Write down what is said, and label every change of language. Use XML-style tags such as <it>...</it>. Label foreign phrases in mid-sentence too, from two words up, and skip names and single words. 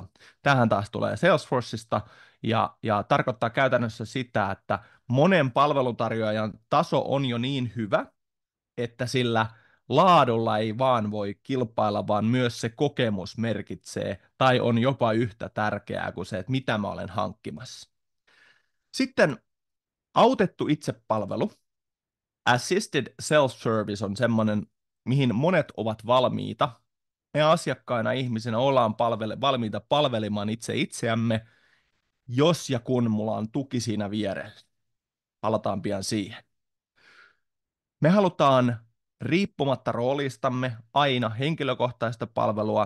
<fi>Tähän taas tulee Salesforceista ja tarkoittaa käytännössä sitä, että monen palveluntarjoajan taso on jo niin hyvä, että sillä laadulla ei vaan voi kilpailla, vaan myös se kokemus merkitsee tai on jopa yhtä tärkeää kuin se, että mitä mä olen hankkimassa. Sitten autettu itsepalvelu.</fi> <en>Assisted self-service</en> <fi>on semmoinen, mihin monet ovat valmiita. Me asiakkaina ihmisinä ollaan valmiita palvelemaan itseämme, jos ja kun mulla on tuki siinä vierellä. Palataan pian siihen. Me halutaan riippumatta roolistamme aina henkilökohtaista palvelua.</fi>